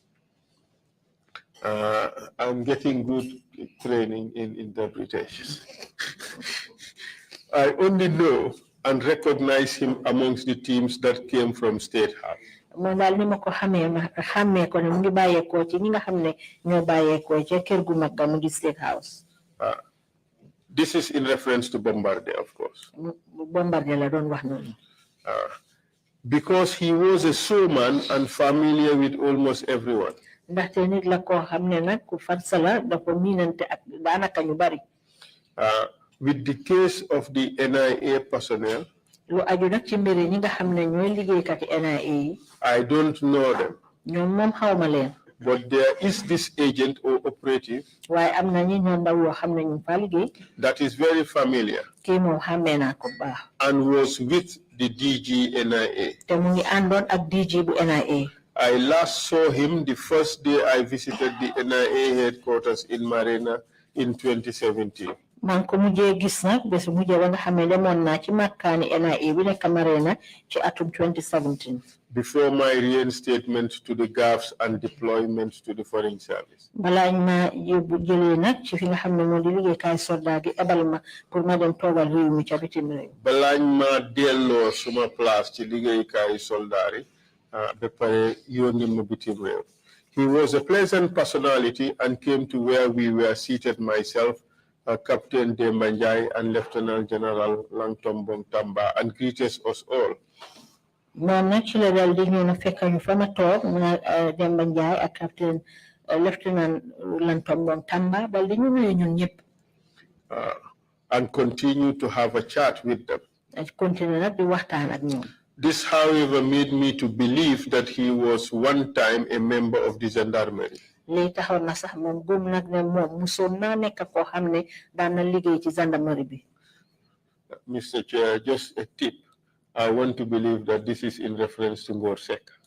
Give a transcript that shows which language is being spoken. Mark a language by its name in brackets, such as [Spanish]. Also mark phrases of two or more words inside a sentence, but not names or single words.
[English] I'm getting good training in interpretation. I only know and recognize him amongst the teams that came from State House. [Wolof] Man daal ni ma ko xamee ko ne mu ngi bàyyeekoo ci ñi nga xam ne ñoo bàyyeekoo ca kër gu mag ga mu ngi State House. [English] This is in reference to Bombardier, of course. [Wolof] Bombardier la doon wax noonu. [English] Because he was a showman and familiar with almost everyone. [Wolof] Ndaxte nit la koo xam ne nag ku farsa la dafa miinante ak daanaka ñu bari. [English] With the case of the NIA personnel, [Wolof] lu aju nag ci mbiri ñi nga xam ne ñooy liggéeykati NIA yi. [English] I don't know them. [Wolof] ñoom moom xawma leen. [English] But there is this agent or operative [Wolof] waaye am na ñi ñoo ndaw yoo xam ne ñu fa liggéey. [English] that is very familiar. [Wolof] kii moom xàmmee naa ko baax. [English] And was with the DG NIA. [Wolof] te mu ngi àndoon ak DG bu NIA. [English] I last saw him the first day I visited the NIA headquarters in Marina in 2017. [Wolof] man ko mujjee gis nag bés mujjee ba nga xam ne demoon naa ci makkaani NIA bi nekk Marina ci atum 2017. [English] Before my reinstatement to the gaffes and deployment to the foreign service. [Wolof] balaañ ma yóbbu jëlee nag ci fi nga xam ne moo di liggéeykaay soldat gi ebal ma pour ma dem toogal réew mi ca bitim réew. balaañ ma delloo suma place ci liggéeykaay soldat yi ba pare yónni ma bitim réew. [English] He was a pleasant personality and came to where we were seated, myself, Captain Demba Njai and Lieutenant General Langtombong Tamba, and greeted us all. [Wolof] moom nag ci la dal di ñëw na fekk ñu fa ma toog mu Demba Njai ak Captain Lieutenant Langtombong Tamba dal di ñu nuyu ñun ñëpp. [English] And continue to have a chat with them. [Wolof] Continue nag di waxtaan ak ñoom. [English] This, however, made me to believe that he was one time a member of the gendarmerie. [Wolof] lii taxoon na sax moom gëm nag ne moom musoon naa nekk koo xam ne daan na liggéey ci gendarmerie bi. [English] Mr. Chair, just a tip. I want to believe that this is in reference to Ngor Seck.